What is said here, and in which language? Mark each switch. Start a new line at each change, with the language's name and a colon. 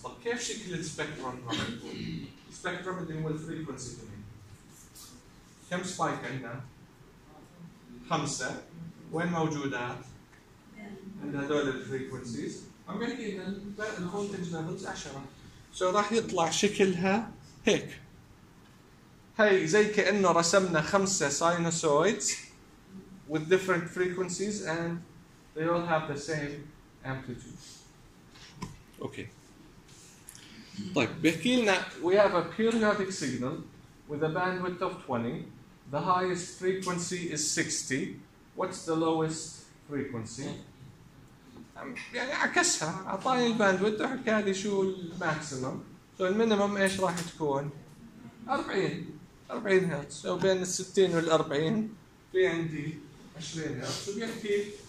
Arabic: طيب كيف شكل السبيكتروم راح يكون؟ السبيكتروم اللي هو الفريكونسي دومين كم سبايك عندنا؟ 5 وين موجودات؟ عند هذول الفريكونسيز عم بيحكي ان الفولتج ليفلز 10 سو راح يطلع شكلها هيك. هاي زي كانه رسمنا 5 ساينوسويدز
English: with different frequencies and they all have the same amplitudes.
Arabic: اوكي طيب بيحكي لنا
English: we have a periodic signal with a bandwidth of 20 the highest frequency is 60 what's the lowest frequency
Arabic: يعني عكسها اعطاني الباندويت وحكى لي شو الماكسيمم سو المينيمم ايش راح تكون 40 هرتز سو بين ال 60 وال 40 في عندي 20 هرتز وبيحكي